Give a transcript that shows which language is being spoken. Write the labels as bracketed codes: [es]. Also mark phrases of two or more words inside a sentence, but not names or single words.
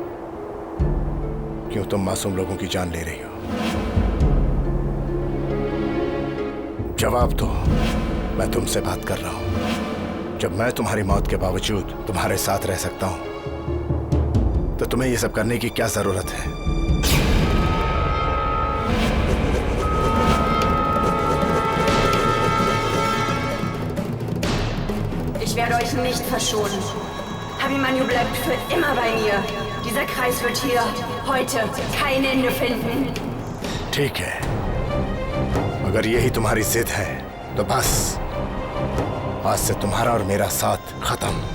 [hi] क्यों तुम मासूम लोगों की जान ले रही हो? जवाब दो। मैं तुमसे बात कर रहा हूं। जब मैं तुम्हारी मौत के बावजूद तुम्हारे साथ रह सकता हूं तो तुम्हें यह सब करने की क्या जरूरत है? [de] Ich werde euch nicht verschonen. Abhimanyu bleibt für immer bei mir. Dieser Kreis wird hier heute kein Ende finden. [hi] ठीक है, अगर यही तुम्हारी जिद है तो बस आज से तुम्हारा और मेरा साथ खत्म।